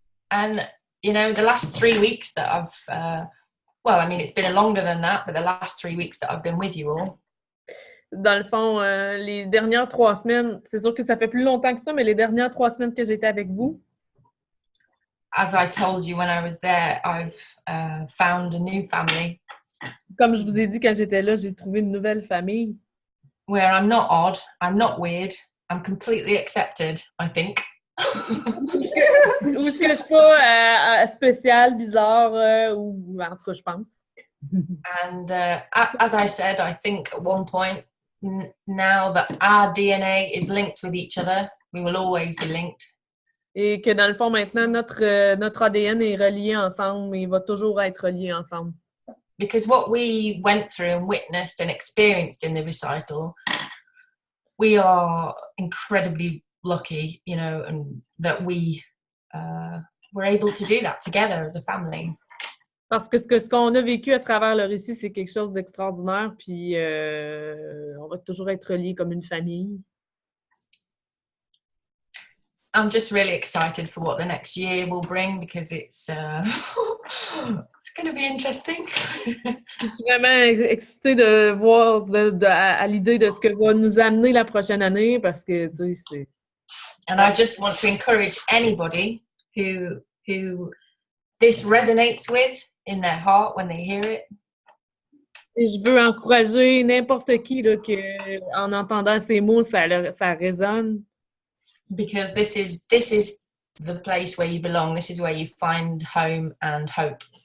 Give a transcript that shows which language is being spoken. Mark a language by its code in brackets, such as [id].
[en] And the last 3 weeks that I've, it's been longer than that, but the last 3 weeks that I've been with you all. [fr] Dans le fond, les dernières 3 semaines, c'est sûr que ça fait plus longtemps que ça, mais les dernières 3 semaines que j'étais avec vous. [en] As I told you when I was there, I've found a new family. [fr] Comme je vous ai dit quand j'étais là, j'ai trouvé une nouvelle famille. [en] Where I'm not odd, I'm not weird, I'm completely accepted, I think. [fr] Ou est-ce que je suis pas spécial, bizarre, ou en tout cas, je pense. [en] And as I said, I think at one point, now that our DNA is linked with each other, we will always be linked. [fr] Et que dans le fond, maintenant, notre ADN est relié ensemble et va toujours être relié ensemble. [en] Because what we went through and witnessed and experienced in the recital, we are incredibly lucky, and that we were able to do that together as a family. [fr] Parce que ce qu'on a vécu à travers le récit, c'est quelque chose d'extraordinaire, puis on va toujours être reliés comme une famille. [en] I'm just really excited for what the next year will bring because it's it's going to be interesting. [fr] Je suis vraiment excitée de voir à l'idée de ce que va nous amener la prochaine année parce que tu sais c'est. [en] And I just want to encourage anybody who this resonates with in their heart when they hear it. [fr] Et je veux encourager n'importe qui là, que en entendant ces mots ça résonne. [en] Because this is the place where you belong. This is where you find home and hope.